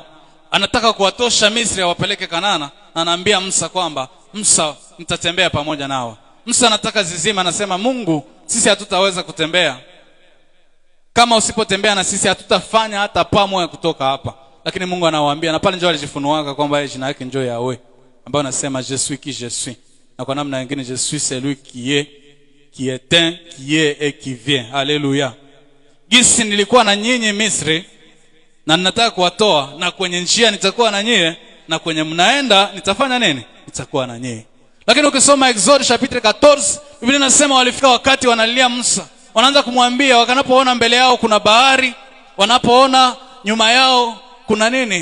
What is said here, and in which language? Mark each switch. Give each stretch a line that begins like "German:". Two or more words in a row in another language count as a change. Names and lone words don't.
Swahili: Anataka kuwatosha Misri wapeleke Kanaana, na anaambia Musa kwamba Musa nitatembea pamoja nao. Musa anataka zizima, anasema Mungu sisi hatutaweza kutembea. Kama usipotembea na sisi hatutafanya hata pamo ya kutoka hapa. Lakini Mungu anawaambia, na pale njoo alijifunuaga kwamba jina yake njoo Yahweh, ambaye anasema
French: je suis qui je suis.
Swahili: Na kwa namna nyingine
French: je suis celui qui est, qui était, qui est et qui vient.
Swahili: Haleluya. Gisi nilikuwa na nyinyi Misri na ninataka kuwatoa, na kwenye njia nitakuwa na nyinyi, na kwenye mnaenda nitafanya nini? Nitakuwa na nyinyi. Lakini ukisoma
French: Exode chapitre
Swahili: 14, Biblia inasema walifika wakati wanalilia Musa. Wanaanza kumwambia wanapoona mbele yao kuna bahari, wanapoona nyuma yao kuna nini?